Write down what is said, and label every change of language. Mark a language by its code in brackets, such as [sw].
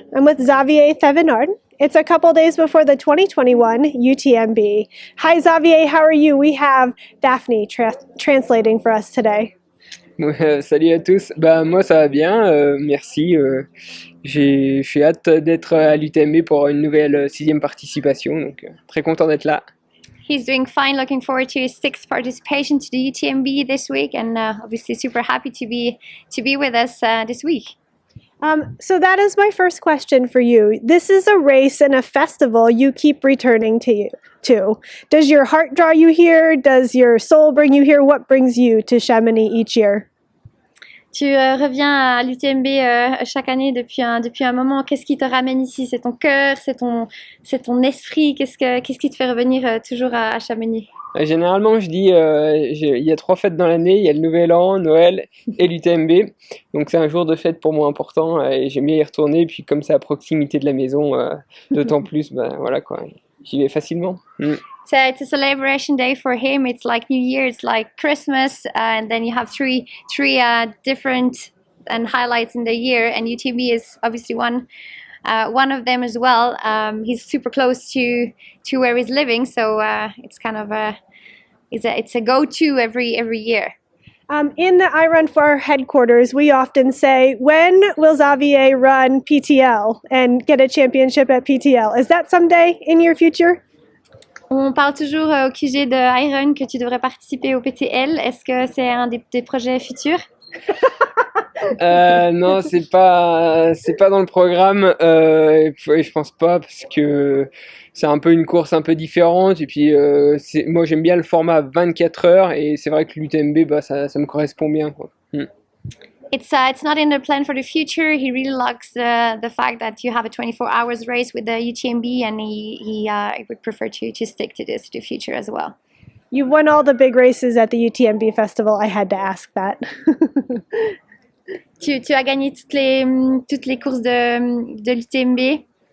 [en] I'm with Xavier Thévenard. It's a couple days before the 2021 UTMB. Hi Xavier, how are you? We have Daphne translating for us today. [fr] Salut à tous. Bah moi ça va bien, merci. J'ai hâte d'être à l'UTMB pour une nouvelle sixième participation, donc très content d'être là. [en] He's doing fine, looking forward to his sixth participation to the UTMB this week, and obviously super happy to be with us this week. So that is my first question for you. This is a race and a festival you keep returning to. Does your heart draw you here? Does your soul bring you here? What brings you to Chamonix each year? [fr] Tu reviens à l'UTMB chaque année depuis un moment. Qu'est-ce qui te ramène ici? C'est ton cœur, c'est ton esprit. Qu'est-ce qui te fait revenir toujours à Chamonix? Généralement, je dis, il y a 3 fêtes dans l'année, il y a le Nouvel An, Noël et l'UTMB. Donc c'est un jour de fête pour moi important et j'aime bien y retourner. Et puis comme c'est à proximité de la maison, d'autant plus, voilà quoi, j'y vais facilement. [en] So it's a celebration day for him. It's like New Year, it's like Christmas, and then you have three different and highlights in the year, and UTMB is obviously one of them as well. He's super close to where he's living, so it's kind of it's a go-to every year. In the I Run Far headquarters, we often say, when will Xavier run PTL and get a championship at PTL? Is that someday in your future? [fr] On parle toujours au QG de Iron que tu devrais participer au PTL. Est-ce que c'est un des projets futurs? Non, c'est pas dans le programme. Je pense pas parce que c'est un peu une course un peu différente. Et puis moi j'aime bien le format 24 heures et c'est vrai que l'UTMB ça me correspond bien, quoi. [en] It's not in the plan for the future. He really likes the fact that you have a 24 hours race with the UTMB, and he would prefer to stick to this to the future as well. You've won all the big races at the UTMB festival. I had to ask that. [fr] Tu as gagné toutes les courses de l'UTMB.